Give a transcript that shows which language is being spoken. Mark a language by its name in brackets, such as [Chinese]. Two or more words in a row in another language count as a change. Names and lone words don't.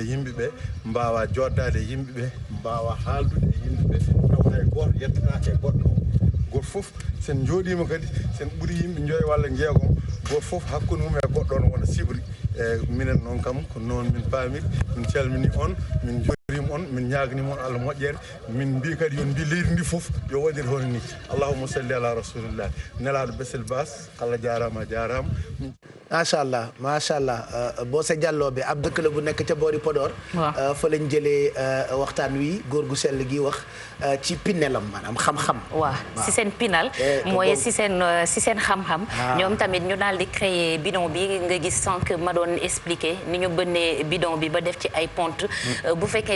[Fula] yimɓeɓe mbawa joddade yimɓeɓe mbawa haaldude e yimɓeɓe taw hay goto yettata e goɗɗo o goto foof sen jooɗima kadi sen ɓuuri yimɓe joyi walla jeegom goto foof hakkude mum e goɗɗo on wona sibri e minen noon kam ko noon min paamir min calmini on min jorima on min ñaganima on Allah moƴƴere min mbi kadi yon mbi leydi ndi foof yo waɗir hono ni [Arabic] اللهم صل على رسول الله [Fula] nelaɗo Bessel Bass Allah jarama [Wolof] machallah Bosse Diallo bi ab dëkk la bu nekk ca boori Podor fa lañ jëlee waxtaan wi góor gu sell gi wax ci pinelam maanaam xam-xam waaw si seen pinal mooy si seen xam-xam ñoom tamit ñu daal di créer bidon bi nga gis sànq ma doon expliquer ni ñu bënnee bidon bi ba def ci ay ponte bu fekkee